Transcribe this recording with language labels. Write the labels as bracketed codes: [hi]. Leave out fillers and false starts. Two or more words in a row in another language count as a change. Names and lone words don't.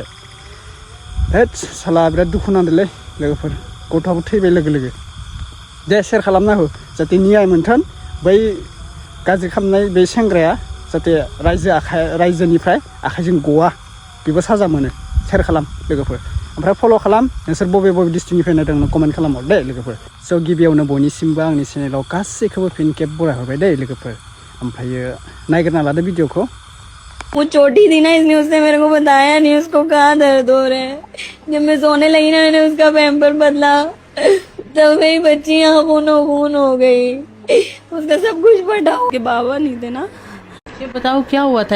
[brx] हेट साला बिराद दुखु नांदोंलै लोगोफोर, गथ'आबो थैबाय लोगो दे शेयार खालामना हो, जाहाथे न्याय मोनथों बै गाज्रि खालामनाय बे सेंग्राया, जाहाथे रायजोनिफ्राय आखाइजों गवा, बेबो साजा मोनो। शेयार खालाम लोगोफोर, ओमफ्राय फल' खालाम। नोंसोर बबे डिस्ट्रिक्टनिफ्राय नायदों कमेन्ट खालामहर दे लोगोफोर। स' गिबियावनो बयनिसिमबो आंनि चेनेलाव गासैखौबो फिन खेब बरायहरबाय दे लोगोफोर। ओमफ्रायो नायग्रोना लादो भिडिअखौ। [hi] वो चोटी थी ना, इसलिए उसने मेरे को बताया नहीं उसको कहाँ दर्द हो रहा है। जब मैं सोने लगी ना, मैंने उसका पैम्पर बदला, तब मेरी बच्ची यहाँ खून हो गई। उसका सब कुछ फटा हुआ। के बाबा नहीं थे ना। ये बताओ क्या हुआ था?